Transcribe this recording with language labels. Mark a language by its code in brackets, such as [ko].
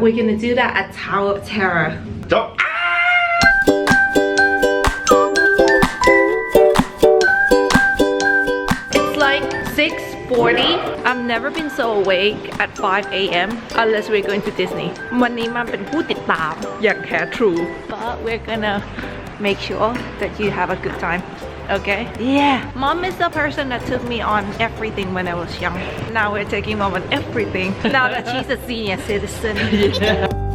[en] We're going to do that at Tower of Terror. Jump! It's like 6:40. I've never been so awake at 5 a.m. unless we're going to Disney. [th] วันนี้มันเป็นผู้ติดตามอย่างแท้ true. [en] But we're gonna make sure that you have a good time. Okay? Yeah. Mom is the person that took me on everything when I was young. Now we're taking mom on everything. Now that she's a senior citizen. Yeah.